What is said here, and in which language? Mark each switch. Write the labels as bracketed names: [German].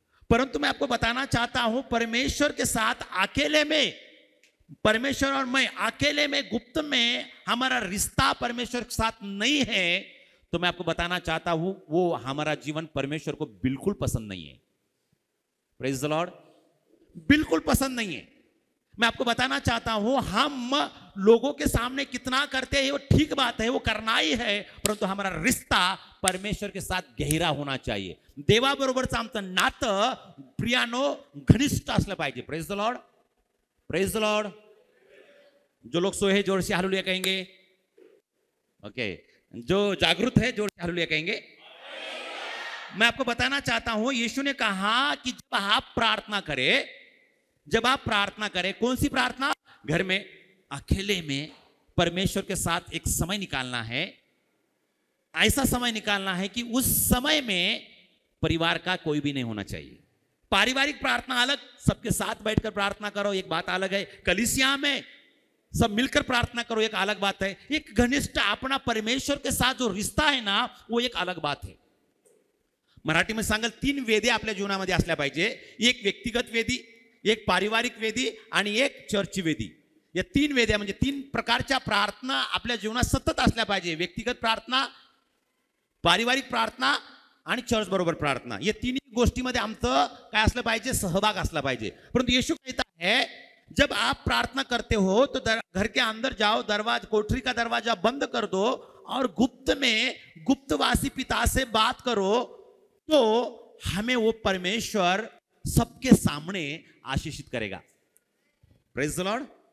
[Hindi] परंतु मैं आपको बताना चाहता हूं, परमेश्वर के साथ अकेले में, परमेश्वर और मैं अकेले में गुप्त में हमारा रिश्ता परमेश्वर के साथ नहीं है, तो मैं आपको बताना चाहता हूं वो हमारा जीवन परमेश्वर को बिल्कुल पसंद नहीं है। [English] Praise the Lord. [Hindi] बिल्कुल पसंद नहीं है। मैं आपको बताना चाहता हूं, हम लोगों के सामने कितना करते हैं वो ठीक बात है, वो करना ही है, परंतु हमारा रिश्ता परमेश्वर के साथ गहरा होना चाहिए। [Marathi] देवाबरोबरचं आमचं नातं प्रियानो घनिष्ठ असलं पाहिजे। [English] Praise the Lord, praise the Lord. [Hindi] जो लोग सोए हैं जोर से हालेलुया कहेंगे। ओके, जो जागरूक है जोर से हालेलुया कहेंगे। मैं आपको बताना चाहता हूं, यीशु ने कहा कि जब आप प्रार्थना करें, जब आप प्रार्थना करें, कौन सी प्रार्थना? घर में अकेले में परमेश्वर के साथ एक समय निकालना है। ऐसा समय निकालना है कि उस समय में परिवार का कोई भी नहीं होना चाहिए। पारिवारिक प्रार्थना अलग, सबके साथ बैठकर प्रार्थना करो, एक बात अलग है। कलीसिया में सब मिलकर प्रार्थना करो, एक अलग बात है। एक घनिष्ठ अपना परमेश्वर के साथ जो रिश्ता है ना, वो एक अलग बात है। मराठी में [Marathi] सांगाल 3 वेदी आपल्या जीवनामध्ये असल्या पाहिजे। एक व्यक्तिगत वेदी, एक पारिवारिक वेदी आणि एक चर्च वेदी। या 3 वेद्या म्हणजे 3 प्रकारच्या प्रार्थना आपल्या जीवनात सतत असल्या पाहिजे। व्यक्तिगत प्रार्थना, पारिवारिक प्रार्थना आणि चर्च बरोबर प्रार्थना। या 3 गोष्टीमध्ये आमचं काय असलं पाहिजे? सहभाग असला पाहिजे। [Hindi] परंतु यीशु कहता है, जब आप प्रार्थना करते हो तो घर के अंदर जाओ, दरवाजा, कोठरी का दरवाजा बंद कर दो और गुप्त में गुप्तवासी पिता से बात करो, तो हमें वो परमेश्वर सबके सामने आशीषित करेगा। [English] Praise the Lord.